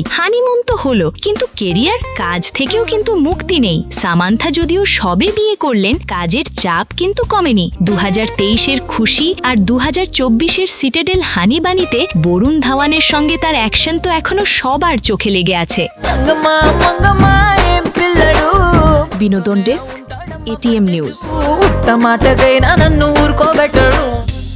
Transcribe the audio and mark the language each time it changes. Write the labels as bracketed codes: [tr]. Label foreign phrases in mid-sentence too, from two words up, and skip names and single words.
[bn] হানিমুন তো হলো, কিন্তু কেরিয়ার, কাজ থেকেও কিন্তু মুক্তি নেই। সামান্থা যদিও সবে বিয়ে করলেন, কাজের চাপ কিন্তু কমেনি। 2023-এর খুশি আর 2024-এর সিটাডেল হানিবানিতে বরুণ ধাওয়ানের সঙ্গে তার অ্যাকশন তো এখনো সবার চোখে লেগে আছে। [te] మంగమ్మ మంగమ్మాయ పిల్లడు [bn] বিনোদন ডেস্ক, এটিএম নিউজ। [te] ఉత్తమాటగైనా నన్ను ఊరుకోబెట్టడు।